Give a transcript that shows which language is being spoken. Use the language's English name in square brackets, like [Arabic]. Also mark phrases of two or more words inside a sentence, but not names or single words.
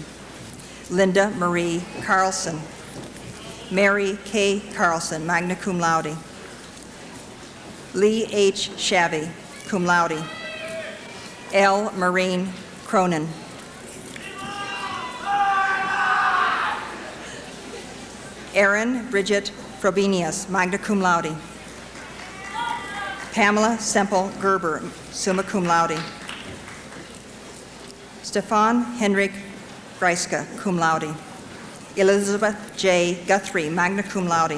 [English] Linda Marie Carlson. Mary K. Carlson, [Latin] magna cum laude. [English] Lee H. Shabby, [Latin] cum laude. [English] L. Marine Cronin. Erin Bridget Frobenius, [Latin] magna cum laude. [English] Pamela Semple Gerber, [Latin] summa cum laude. [English] Stefan Henrik Breiska, [Latin] cum laude. [English] Elizabeth J. Guthrie, [Latin] magna cum laude.